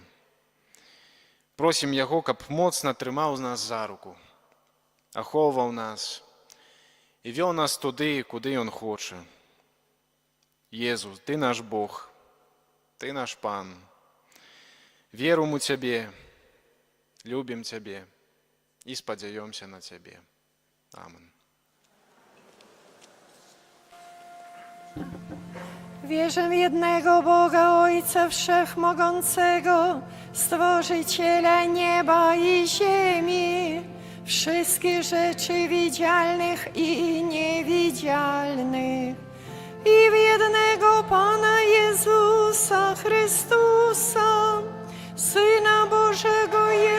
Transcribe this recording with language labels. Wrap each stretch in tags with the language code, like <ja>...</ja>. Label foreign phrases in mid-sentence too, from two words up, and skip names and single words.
<be>Просім Яго, каб моцна трымаў нас за руку, ахоўваў нас і вёў нас туды, куды Ён хоча. Езус, Ты наш Бог, Ты наш Пан. Верум у Цябе, любім Цябе і спадзяёмся на Цябе.</be> <pl>Amen. Wierzę w jednego Boga, Ojca Wszechmogącego, Stworzyciela nieba i ziemi, wszystkich rzeczy widzialnych i niewidzialnych, i w jednego Pana Jezusa Chrystusa, Syna Bożego</pl>